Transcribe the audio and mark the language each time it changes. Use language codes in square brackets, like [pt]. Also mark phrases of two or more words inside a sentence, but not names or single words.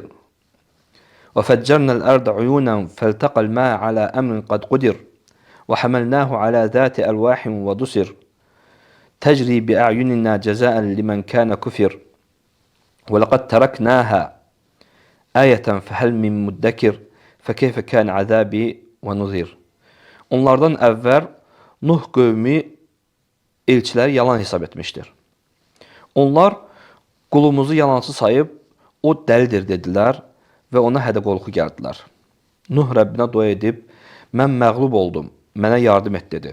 [ar] وفجرنا الأرض عيونا فالتقى الماء على أمر قد قدر وحملناه على ذات ألواح ودسر تجري بأعيننا جزاء لمن كان كفر ولقد تركناها آية فهل من مدكر فكيف كان عذابي ونذر." [az] Onlardan əvvəl Nuh qövmü elçiləri yalan hesab etmişdir. Onlar qulumuzu yalancı sayıb o dəlidir dedilər və ona hədə-qorxu gəldilər. Nuh Rəbbinə dua edib, mən məğlub oldum, mənə yardım et dedi.